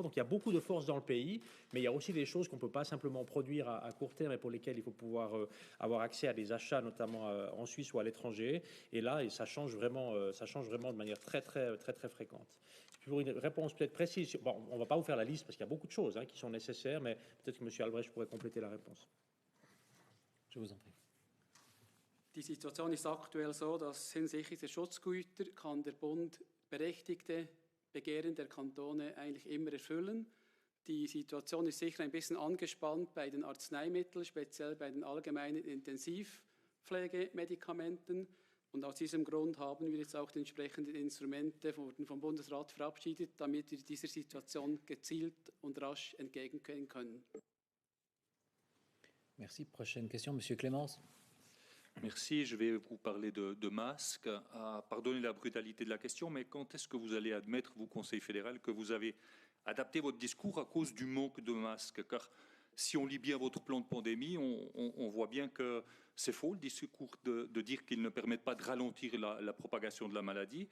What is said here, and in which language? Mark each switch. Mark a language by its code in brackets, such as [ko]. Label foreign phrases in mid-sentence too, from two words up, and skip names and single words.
[fr] Donc il y a beaucoup de force dans le pays, mais il y a aussi des choses qu'on ne peut pas simplement produire à court terme et pour lesquelles il faut pouvoir avoir accès à des achats, notamment en Suisse ou à l'étranger. Et là, ça change vraiment de manière très fréquente. Pour une réponse peut-être précise, bon, on ne va pas vous faire la liste parce qu'il y a beaucoup de choses qui sont nécessaires, mais peut-être que M. Albrecht pourrait compléter la réponse. Je vous en prie. [de] Die Situation ist aktuell so, dass hinsichtlich der Schutzgüter kann der Bund berechtigte Begehren der Kantone eigentlich immer erfüllen. Die Situation ist sicher ein bisschen angespannt bei den Arzneimitteln, speziell bei den allgemeinen Intensivpflegemedikamenten. Und aus diesem Grund haben wir jetzt auch die entsprechenden Instrumente vom Bundesrat verabschiedet, damit wir dieser Situation gezielt und rasch entgegengehen können. [fr] Merci. Prochaine question, Monsieur Clémence. Merci. Je vais vous parler de masques. Pardonnez la brutalité de la question, mais quand est-ce que vous allez admettre, vous, Conseil fédéral, que vous avez adapté votre discours à cause du manque de masques? Car si on lit bien votre plan de pandémie, on voit bien que c'est faux, le discours de dire qu'ils ne permettent pas de ralentir la propagation de la maladie.